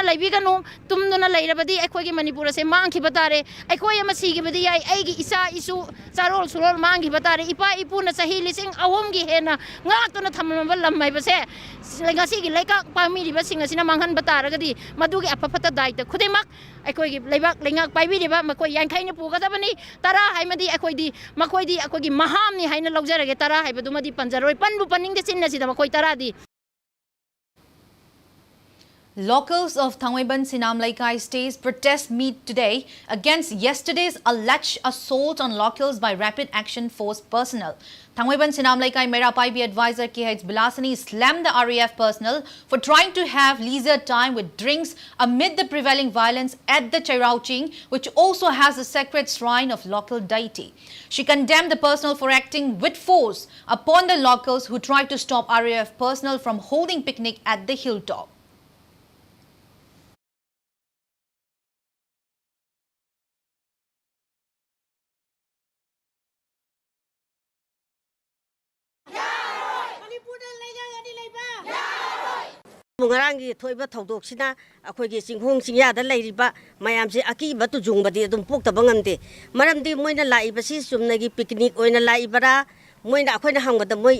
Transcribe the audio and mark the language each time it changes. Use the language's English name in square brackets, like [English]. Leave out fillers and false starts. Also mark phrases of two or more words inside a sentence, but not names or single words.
[Manipuri] ꯂꯩꯕꯤꯒꯅꯨ ꯇꯨꯝꯗꯨꯅ ꯂꯩꯔꯕꯗꯤ ꯑꯩꯈꯣꯏꯒꯤ ꯃꯅꯤꯄꯨꯔ ꯑꯁꯦ ꯃꯥꯡꯈꯤꯕ ꯇꯥꯔꯦ ꯑꯩꯈꯣꯏ ꯑꯃ ꯁꯤꯈꯤꯕꯗꯤ ꯌꯥꯏ ꯑꯩꯒꯤ ꯏꯆꯥ ꯏꯁꯨ ꯆꯥꯔꯣꯜ ꯁꯨꯔꯣꯜ ꯃꯥꯡꯈꯤꯕ ꯇꯥꯔꯦ ꯏꯄꯥ ꯏꯄꯨꯅ ꯆꯍꯤ 2,000ꯒꯤ ꯍꯦꯟꯅ ꯉꯥꯛꯇꯨꯅ ꯊꯝꯂꯝꯕ ꯂꯝ ꯍꯥꯏꯕꯁꯦ ꯉꯁꯤꯒꯤ ꯂꯩꯀꯥꯛ ꯄꯥꯏꯃꯤꯔꯤꯕꯁꯤꯡ ꯑꯁꯤꯅ ꯃꯥꯡꯍꯟꯕ ꯇꯥꯔꯒꯗꯤ ꯃꯗꯨꯒꯤ ꯑꯐ ꯐꯠꯇ ꯗꯥꯏꯇ ꯈꯨꯗꯤꯡꯃꯛ ꯑꯩꯈꯣꯏꯒꯤ ꯂꯩꯕꯥꯛ ꯂꯩꯉꯥꯛ ꯄꯥꯏꯕꯤꯔꯤꯕ ꯃꯈꯣꯏ ꯌꯥꯡꯈꯩꯅ ꯄꯨꯒꯗꯕꯅꯤ 10 ꯍꯥꯏꯕꯗꯤ ꯃꯈꯣꯏꯗꯤ ꯑꯩꯈꯣꯏꯒꯤ ꯃꯍꯥꯝꯅꯤ ꯍꯥꯏꯅ ꯂꯧꯖꯔꯒꯦ 10 ꯍꯥꯏꯕꯗꯨꯃꯗꯤ ꯄꯟꯖꯔꯣꯏ ꯄꯟꯕꯨ ꯄꯟꯅꯤꯡꯗꯦ ꯆꯤꯟꯅꯁꯤꯗ ꯃꯈꯣꯏ 10ꯗꯤ [English] Locals of Thangwaiban Sinam Laikai stays protest meet today against yesterday's alleged assault on locals by Rapid Action Force personnel. Thangwaiban Sinam Laikai Mera Paibi advisor KH Bilasani slammed the RAF personnel for trying to have leisure time with drinks amid the prevailing violence at the Chairauching, which also has a sacred shrine of local deity. She condemned the personnel for acting with force upon the locals who tried to stop RAF personnel from holding picnic at the hilltop. [Manipuri] Mungarangi thoiba thodok-sina akhoigi singhong singyada leiriba mayamse akiba tujungbadi adum poktaba ngamde maramdi moina laibasi sumnagi picnic oina laibara moina akhoina hangada moi